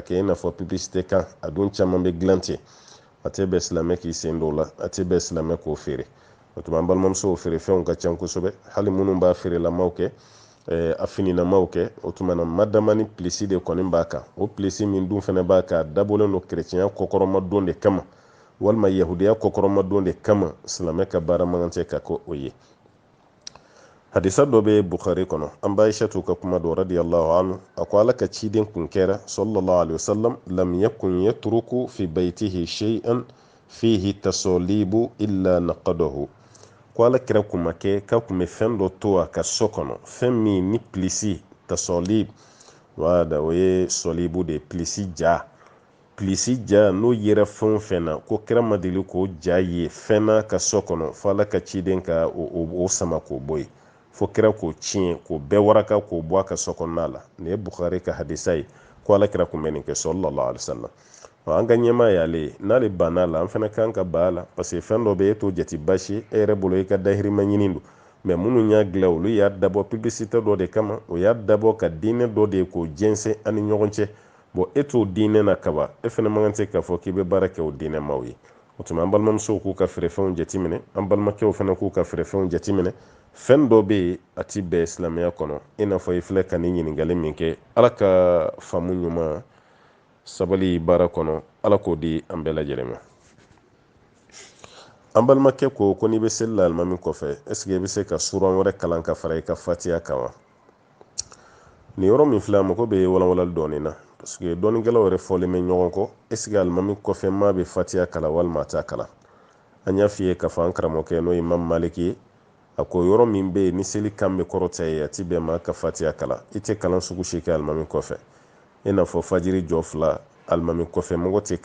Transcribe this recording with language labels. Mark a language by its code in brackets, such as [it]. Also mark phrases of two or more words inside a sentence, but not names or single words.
[bm] kɛ i n'a fɔ publicité kan a dun caman bɛ dilan ten a tɛ bɛn silamɛ k'i sen don o la a tɛ bɛn silamɛ k'o feere o tuma an balimamusow feere fɛnw ka ca kosɛbɛ hali minnu b'a feerelamaw kɛ a fininamaw kɛ o tuma na madama ni pilisi de kɔni b'a kan o pilisi min dun fana b'a kan a dabɔlen don chrétienya kɔkɔrɔma don de kama walima yahudiya kɔkɔrɔma don de kama silamɛ ka baara man kan tɛ ka kɛ o ye hadisa dɔ bɛ Bukhari kɔnɔ an b'a Aishatu ka kuma dɔ [ar] رضي الله عنه [bm] a ko ala ka ciden kun kɛra [ar] صلى الله عليه وسلم لم يكن يترك في بيته شيئا فيه تصاليب إلا نقضه [bm] ko ala kira kun ma kɛ k'a kun bɛ fɛn dɔ to a ka so kɔnɔ fɛn min ni pilisi tasalib wala o ye sɔlibu de pilisi ja n'o yera fɛn o fɛn na ko kira ma deli k'o ja ye fɛn na ka so kɔnɔ fo ala ka ciden ka o sama k'o bɔ yen fo kira k'o tiɲɛ k'o bɛɛ waraka k'o bɔ a ka so kɔnɔna la nin ye Bukhari ka hadisa ye ko ala kira kun bɛ nin kɛ [ar] صلى الله عليه وسلم [bm] an ka ɲɛmaa y'ale n'ale banna la an fana kan ka ban a la [fr] parce que [bm] fɛn dɔ bɛ e t'o jate basi e yɛrɛ bolo i ka dahirimɛ ɲini don mais minnu y'a dilan olu y'a dabɔ publicité dɔ de kama o y'a dabɔ ka diinɛ dɔ de ye k'o jɛnsɛn an ni ɲɔgɔn cɛ bon e t'o diinɛ na kaba e fana man kan tɛ k'a fɔ k'i bɛ baara kɛ o diinɛ maaw ye o tuma an balimamusow k'u ka feerefɛnw jateminɛ an balimakɛw fana k'u ka feerefɛnw jateminɛ fɛn dɔ bɛ yen a ti bɛn silamɛya kɔnɔ i n'a fɔ i filɛ ka nin ɲininkali min kɛ ala ka faamu ɲuman sabali baara kɔnɔ ala k'o di an bɛɛ lajɛlen ma an balimakɛ ko n'i bɛ seli la alimami kɔfɛ [fr] est-ce que [bm] i bɛ se ka suran wɛrɛ kalan ka fara i ka fatiya kan wa nin yɔrɔ min filɛ a mako bɛ walawalali dɔɔnin na [fr] parce que [bm] dɔɔninkɛlaw yɛrɛ fɔlen bɛ ɲɔgɔn kɔ [fr] est-ce que [bm] alimami kɔfɛ maa bɛ fatiya kalan walima a t'a kalan an y'a f'i ye k'a fɔ an karamɔgɔkɛ n'o ye Imam Maliki ye a ko yɔrɔ min bɛ yen ni seli kan bɛ kɔrɔta ye a ti bɛn maa ka fatiya kalan i tɛ kalan sugu si kɛ alimami kɔfɛ i n'a fɔ fajiri jɔ 2 alimami kɔfɛ mɔgɔ tɛ